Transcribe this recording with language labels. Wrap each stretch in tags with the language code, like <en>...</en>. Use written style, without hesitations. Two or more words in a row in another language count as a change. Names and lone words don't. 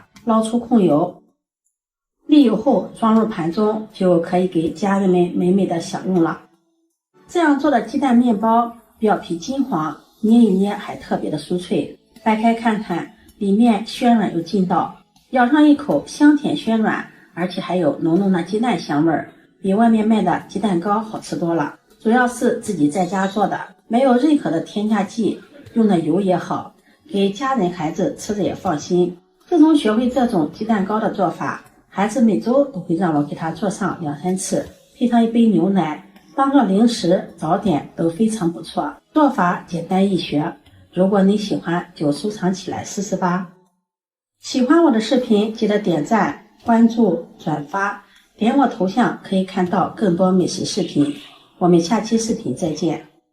<zh>撈出控油，瀝油後裝入盤中，就可以給家人們美美的享用了。這樣做的雞蛋麵包表皮金黃，捏一捏還特別的酥脆，掰開看看，裡面暄軟有勁道，咬上一口香甜暄軟，而且還有濃濃的雞蛋香味兒，比外面賣的雞蛋糕好吃多了。主要是自己在家做的，沒有任何的添加劑，用的油也好，給家人孩子吃着也放心。自從學會這種雞蛋糕的做法，孩子每周都會讓我給他做上2-3次，配上一杯牛奶，當做零食早點都非常不錯。做法簡單易學，如果你喜歡就收藏起來試試吧。喜歡我的視頻記得點讚、關注、轉發，點我頭像可以看到更多美食視頻。我們下期視頻再見。</zh>